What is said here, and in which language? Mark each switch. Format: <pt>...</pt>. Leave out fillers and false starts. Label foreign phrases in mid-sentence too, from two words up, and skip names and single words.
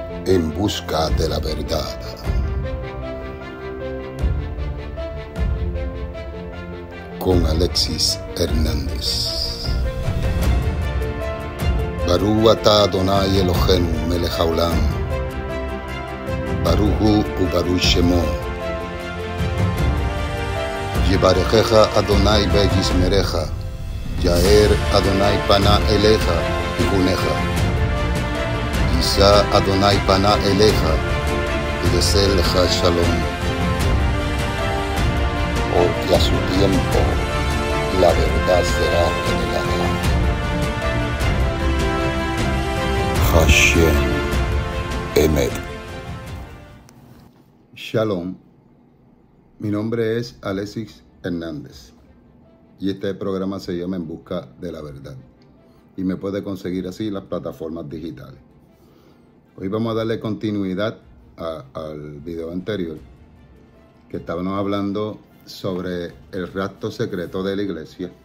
<es>En busca de la verdad. Con Alexis Hernández.</es> <he>ברוך אתה אדני אלהינו מלך העולם. ברוך הוא וברוך שמו. יברכך אדני וישמרך. יאר אדני פניו אליך ויחנך. ישא אדני פניו אליך ו לך שלום.</he> <es>Porque a su tiempo la verdad será revelada.</es> <he>השם אמת. Shalom.</he> <es>Mi nombre es Alexis Hernández y este programa se llama En Busca de la Verdad y me puede conseguir así en las plataformas digitales. Hoy vamos a darle continuidad al video anterior que estábamos hablando sobre el rapto secreto de la iglesia.</es>